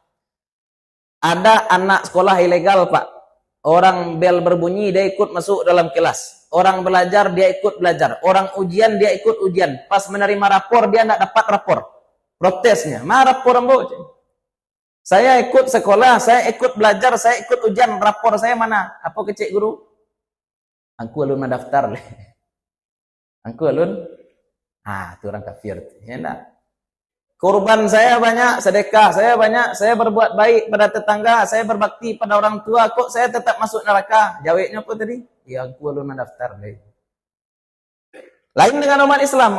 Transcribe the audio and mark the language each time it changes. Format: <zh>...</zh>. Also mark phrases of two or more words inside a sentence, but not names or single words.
<id>Ada anak sekolah ilegal Pak. Orang bel berbunyi, dia ikut masuk dalam kelas. Orang belajar, dia ikut belajar. Orang ujian, dia ikut ujian. Pas menerima rapor, dia tidak dapat rapor.</id> <min>Protesnya. Mana rapor ambo?</min> <id>Saya ikut sekolah, saya ikut belajar, saya ikut ujian. Rapor saya mana?</id> <min>Apa kecik guru? Angku alun mendaftar. Angku alun?</min> <id>Itu orang kafir. Ya enggak? Kurban saya banyak, sedekah saya banyak, saya berbuat baik pada tetangga, saya berbakti pada orang tua, kok saya tetap masuk neraka? Jawabnya apa tadi? Ya aku belum mendaftar. Lain dengan umat Islam.</id>